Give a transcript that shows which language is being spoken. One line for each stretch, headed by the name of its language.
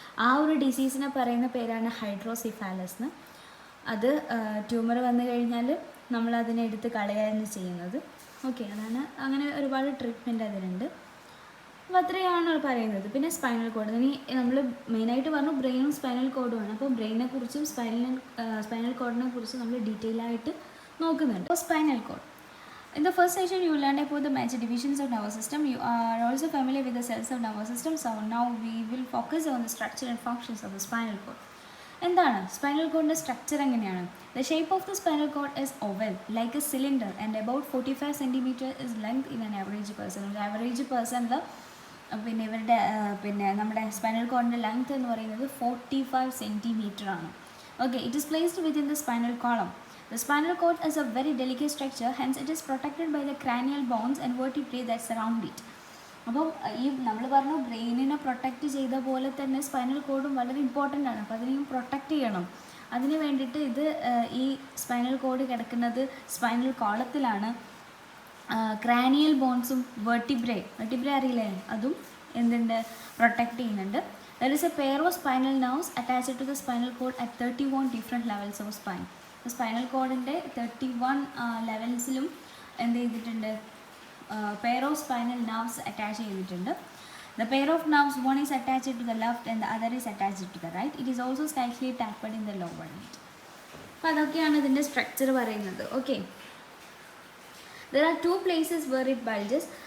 Malayalam: ആ ഒരു ഡിസീസിനെ പറയുന്ന പേരാണ് ഹൈഡ്രോസിഫാലസ് എന്ന്. അത് ട്യൂമർ വന്നു കഴിഞ്ഞാൽ നമ്മൾ അതിനെ എടുത്ത് കളയാണ് ചെയ്യുന്നത്. ഓക്കെ, അതാണ്. അങ്ങനെ ഒരുപാട് ട്രീറ്റ്മെൻറ്റ് അതിനുണ്ട്. അപ്പോൾ അത്രയാണ് പറയുന്നത്. പിന്നെ സ്പൈനൽ കോഡ്, ഇനി നമ്മൾ മെയിനായിട്ട് പറഞ്ഞു ബ്രെയിനും സ്പൈനൽ കോഡുമാണ്. അപ്പോൾ ബ്രെയിനെ കുറിച്ചും സ്പൈനൽ കോഡിനെ കുറിച്ചും നമ്മൾ ഡീറ്റെയിൽ ആയിട്ട് നോക്കുന്നുണ്ട്.
English: അപ്പോൾ spinal cord, in the first session you learned about the major divisions of nervous system. You are also familiar with the cells of nervous system. So now we will focus on the structure and functions of the spinal cord.
Malayalam: എന്താണ് spinal കോഡിൻ്റെ structure എങ്ങനെയാണ്?
English: The shape of the spinal cord is oval like a cylinder and about 45 cm is length in an average person.
Malayalam: ഒരു average പേഴ്സണിൽ പിന്നെ ഇവരുടെ നമ്മുടെ spinal കോഡിൻ്റെ length എന്ന് പറയുന്നത് 45 cm ആണ്.
English: Okay, it is placed within the spinal column. The spinal cord is a very delicate structure, hence it is protected by the cranial bones and vertebrae that surround it.
Malayalam: അപ്പം ഈ നമ്മൾ പറഞ്ഞു ബ്രെയിനിനെ protect ചെയ്ത പോലെ തന്നെ spinal കോഡും വളരെ important ആണ്. അപ്പോൾ അതിനെയും പ്രൊട്ടക്റ്റ് ചെയ്യണം. അതിന് വേണ്ടിയിട്ട് ഈ സ്പൈനൽ കോഡ് കിടക്കുന്നത് സ്പൈനൽ കോളത്തിലാണ്. ക്രാനിയൽ ബോൺസും വെർട്ടിബ്രേ അറിയില്ലേ, അതും എന്തുണ്ട്, പ്രൊട്ടക്റ്റ് ചെയ്യുന്നുണ്ട്.
English: There is a pair of spinal nerves attached to the spinal cord at 31 different levels of spine.
Malayalam: Spinal കോഡിൻ്റെ 31 ലെവൽസിലും എന്ത് ചെയ്തിട്ടുണ്ട്,
English: pair of spinal nerves
Malayalam: attach ചെയ്തിട്ടുണ്ട്.
English: The pair of nerves, one is attached to the left and the other is attached to the right. It is also slightly tapered in the lower end.
Malayalam: അപ്പോൾ അതൊക്കെയാണ് ഇതിൻ്റെ structure പറയുന്നത്.
English: Okay, there are two places where it bulges.